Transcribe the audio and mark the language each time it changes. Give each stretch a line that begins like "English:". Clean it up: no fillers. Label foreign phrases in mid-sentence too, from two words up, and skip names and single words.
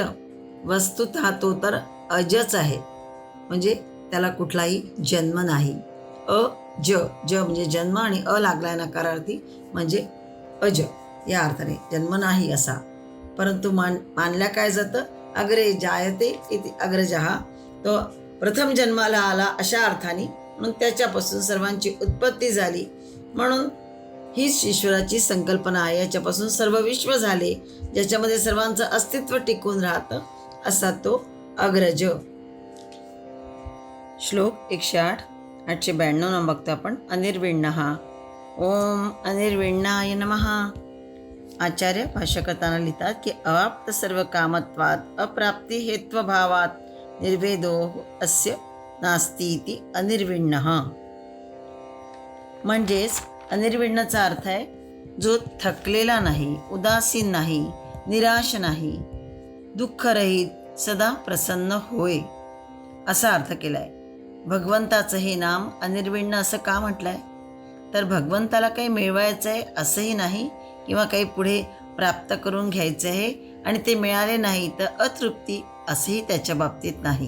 Marathi: वस्तुतः तो तर अजच आहे, म्हणजे त्याला कुठलाही जन्म नाही. ज म्हणजे जन्म, आणि अ लागलाय नकारार्थी म्हणजे अज या अर्थाने जन्म नाही असा. परंतु मानल्या काय जातं,
Sanskrit: अग्रे जायते इति अग्रजः,
Marathi: तो प्रथम जन्माला आला अशा अर्थाने, म्हणून त्याच्यापासून सर्वांची उत्पत्ती झाली, म्हणून हीच ईश्वराची संकल्पना आहे. याच्यापासून सर्व विश्व झाले, ज्याच्यामध्ये सर्वांचं अस्तित्व टिकून राहतं, असा तो अग्रज. श्लोक 108, 892 नंबर बघतो आपण.
Sanskrit: अनिर्विण्णः. ओम अनिर्विण्णाय नमः.
Marathi: आचार्य भाष्य करताना लिहितात की
Sanskrit: अवाप्त सर्व कामत्वात अप्राप्ती हेत्वभावात निर्वेदो अस्य नास्ती इति अनिर्विण्णः.
Marathi: म्हणजेच अनिर्विण्णचा अर्थ आहे जो थकलेला नाही, उदासीन नाही, निराश नाही, दुःखरहित, सदा प्रसन्न होय, असा अर्थ केलाय. भगवंताचं हे नाम अनिर्विण्ण असं का म्हटलंय, तर भगवंताला काही मिळवायचं आहे असंही नाही, किंवा काही पुढे प्राप्त करून घ्यायचं आहे आणि ते मिळाले नाही तर अतृप्ती असंही त्याच्या बाबतीत नाही.